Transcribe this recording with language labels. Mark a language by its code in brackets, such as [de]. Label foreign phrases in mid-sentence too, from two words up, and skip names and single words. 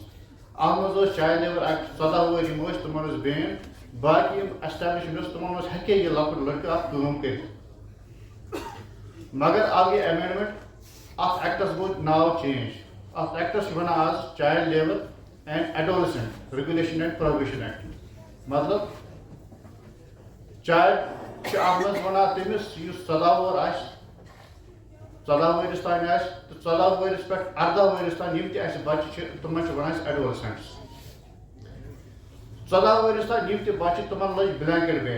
[ks] اتھ منٛز اوس چایلڈ لیبر ایکٹ 14 وُہٕرۍ یِم ٲسۍ تِمن اوس بین. باقی یِم ایسٹیبلشمنٹ ٲس تِمن منٛز ہٮ۪کے یہِ لۄکُٹ لڑکہٕ اتھ کٲم کٔرِتھ. مگر آو گٔے ایمینڈمنٹ, اتھ ایکٹس گوٚو ناو چینج. اتھ ایکٹس چھِ ونان آز چایلڈ لیبر اینڈ ایڈولسنٹ ریگولیشن اینڈ پروہیبیشن ایکٹ. مطلب چایلڈ چھِ اتھ منٛز ونان تٔمِس یُس 14 وُہُر آسہِ, 14 ؤرِس تانۍ آسہِ تہٕ 14 ؤرِس پٮ۪ٹھ 18 ؤرِس تانۍ یِم تہِ اَسہِ بچہِ چھِ تِمن چھِ ونان أسۍ ایڈولسنٹس. 14 ؤرِس تانۍ یِم تہِ بچہِ تِمن لٔج [en] blanket ban.